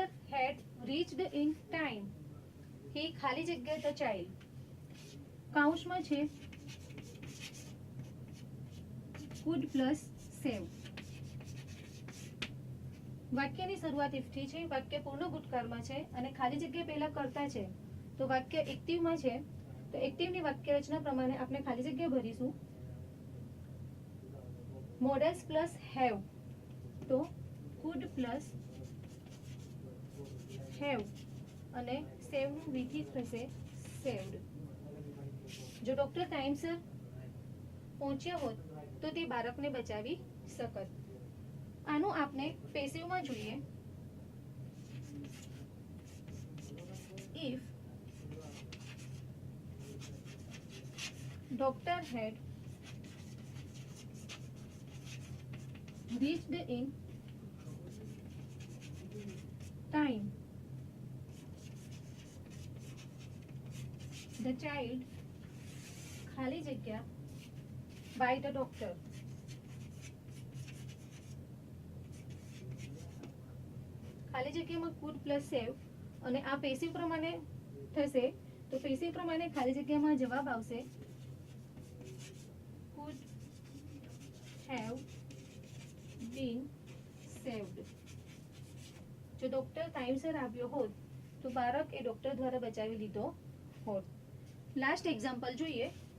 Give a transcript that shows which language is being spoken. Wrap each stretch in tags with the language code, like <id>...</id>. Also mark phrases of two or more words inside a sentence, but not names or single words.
<en>had reached in time, he</en> <gu>ખાલી જગ્યા</gu> <en>the child.</en> <gu>કાઉન્સમાં છે</gu> <en>could plus save.</en> <gu>વાક્યની શરૂઆત if થી છે. વાક્ય પૂર્ણ ભૂતકાળમાં છે અને ખાલી જગ્યા પહેલા કરતા છે. તો વાક્ય એક્ટિવમાં છે. તો એક્ટિવની વાક્ય રચના પ્રમાણે આપણે ખાલી જગ્યા ભરીશું.</gu> <en>models plus have</en> <gu>તો</gu> <en>could plus have</en> <gu>અને સેવનું વિધિ થશે સેવ્ડ. જો ડોક્ટર ટાઈમસર પહોંચ્યા હોત તો તે બાળકને બચાવી શકત. આનું આપણે પેસિવમાં જોઈએ.</gu> <en>If doctor had reached in time, the child</en> <gu>ખાલી જગ્યા</gu> <en>by the doctor.</en> <gu>ખાલી જગ્યામાં</gu> <en>could plus save</en> <gu>અને આ પેસિવ પ્રમાણે થશે. તો પેસિવ પ્રમાણે ખાલી જગ્યામાં જવાબ આવશે</gu> <en>could have been saved.</en> <gu>જો ડોક્ટર ટાઈમસર આવ્યો હોત તો બાળક એ ડોક્ટર દ્વારા બચાવી લીધો હોત.</gu> <en>last example</en> <gu>જોઈએ.</gu>